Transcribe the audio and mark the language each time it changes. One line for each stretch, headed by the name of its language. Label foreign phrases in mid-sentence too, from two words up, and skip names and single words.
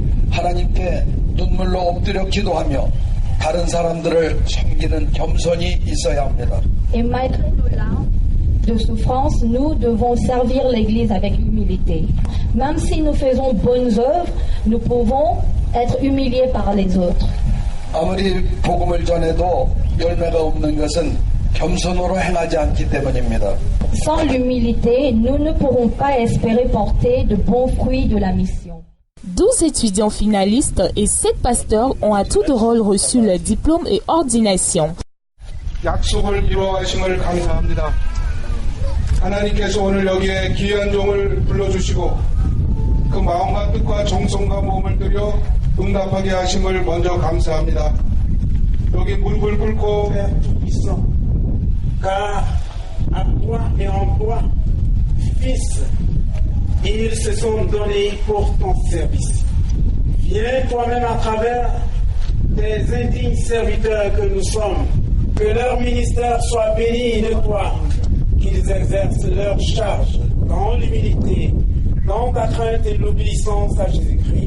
French: Et malgré nos larmes de souffrance, nous devons servir l'église avec humilité. Même si nous faisons bonnes œuvres, nous pouvons être humiliés par les autres.
Korean: 아무리 복음을 전해도 열매가 없는 것은 겸손으로 행하지 않기 때문입니다.
French: Sans l'humilité, nous ne pourrons pas espérer porter de bons fruits de la mission. 12 étudiants finalistes et 7 pasteurs ont à tout de rôle reçu leur diplôme et ordination.
Korean: 약속을 이루어가심을 감사합니다. 하나님께서 오늘 여기에 귀한 종을 불러주시고 그 마음과 뜻과 정성과 몸을 들여 응답하게 하심을 먼저 감사합니다. 여기 무릎을 꿇고
French: car à toi et en toi, Fils, ils se sont donnés pour ton service. Viens toi-même à travers tes indignes serviteurs que nous sommes, que leur ministère soit béni et notoire, qu'ils exercent leur charge dans l'humilité, dans ta crainte et l'obéissance à Jésus-Christ.